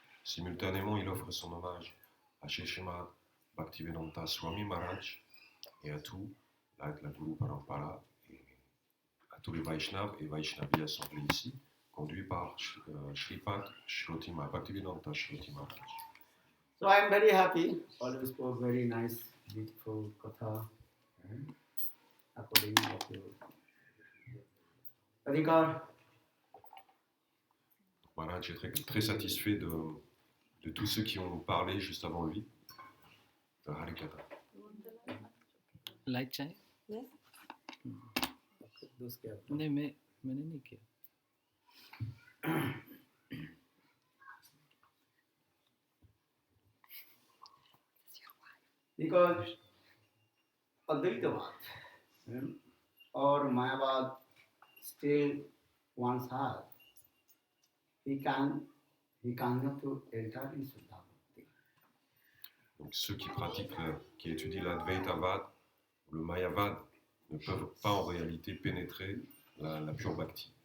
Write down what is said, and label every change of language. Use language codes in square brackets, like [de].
[fr] Simultanément, il offre son hommage à Shri Srimad Bhaktivedanta Swami Maharaj et à tout la Guru Parampara et à tous les Vaishnavas et Vaishnavis assemblés ici, conduits par Shripad Shroti Maharaj, Bhaktivedanta Shroti Maharaj. [en] So I am very happy. Always spoke very nice, beautiful katha according to Adhikar. [fr] Maharaj est très satisfait de tous ceux qui ont parlé juste avant lui, de Harikatha. [en] Light chai? Yes. [hi] नहीं मैंने नहीं किया. [en] Because Advaitavad or Mayavad still one's heart, he cannot to enter in Suddha Bhakti. [fr] Donc ceux qui pratiquent, qui étudient l'Advaitavad ou le Mayavad ne peuvent pas en réalité pénétrer la pure bhakti.